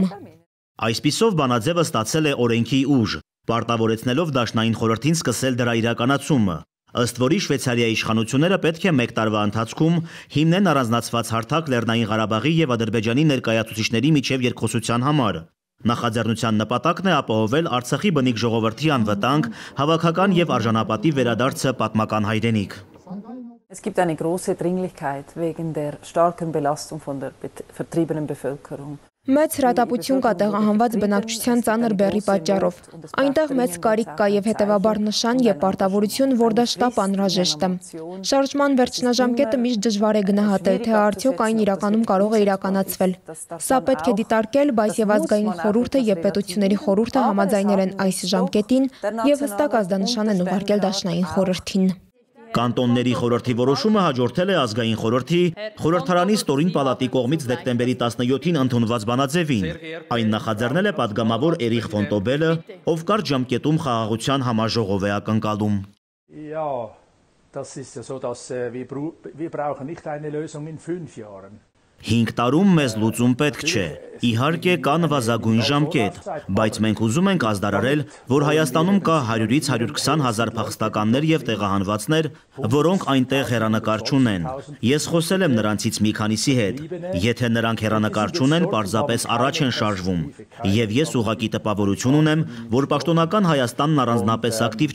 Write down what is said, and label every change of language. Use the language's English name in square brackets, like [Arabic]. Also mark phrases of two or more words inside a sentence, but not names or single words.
[Armenian] Այսպիսով բանաձևը ստացել է օրենքի ուժ, պարտավորեցնելով Դաշնային խորհրդին սկսել դրա իրականացումը, ըստ որի Շվեյցարիայի իշխանությունները պետք է մեկ տարվա ընթացքում հիմնեն առանձնացված հարթակ Լեռնային Ղարաբաղի և Ադրբեջանի ներկայացուցիչների միջև երկխոսության համար։ Նախաձեռնության նպատակն է ապահովել Արցախի բնիկ ժողովրդի անվտանգ, հավաքական և արժանապատիվ վերադարձը պատմական հայրենիք։ [German] Es gibt eine große Dringlichkeit wegen der starken Belastung von der vertriebenen Bevölkerung. [Armenian] Մեծ հրատապություն կա տեղահանված բնակչության ծանր բեռի պատճառով։ Այնտեղ մեծ կարիք կա և հետևաբար նշան և պարտավորություն, որ դա շտապ անհրաժեշտ է։ Շարժման վերջնաժամկետը միշտ դժվար է գնահատել, թե արդյոք այն իրականում կարող է իրականացվել։ Սա պետք է դիտարկել, բայց և ազգային խորհուրդը և պետությունների խորհուրդը համաձայնել են այս ժամկետին և հստակ ազդանշան են ուղարկել Դաշնային խորհրդին։ Կանտոնների խորհրդի որոշումը հաջորդել է ազգային խորհրդի խորհրդարանի ստորին պալատի կողմից դեկտեմբերի 17-ին ընդունված բանաձևին։ Այն նախաձեռնել է պատգամավոր Էրիխ ֆոն Տոբելը, ով կարճ ժամկետում խաղաղության համաժողով է ակնկալում։ [German] Das ist ja so, dass wir brauchen nicht eine Lösung in 5 Jahren. [Armenian] 5 տարում մեզ լուծում պետք չէ։ Իհարկե կա նվազագույն ժամկետ, բայց մենք ուզում ենք ազդարարել, որ Հայաստանում կա 100-ից 120 հազար փախստականներ և տեղահանվածներ, որոնք այնտեղ հեռանկար չունեն։ Ես խոսել եմ նրանցից մի քանիսի հետ։ Եթե նրանք հեռանկար չունեն, պարզապես առաջ են շարժվում։ Եվ ես ուղղակի տպավորություն ունեմ, որ պաշտոնական Հայաստանն առանձնապես ակտիվ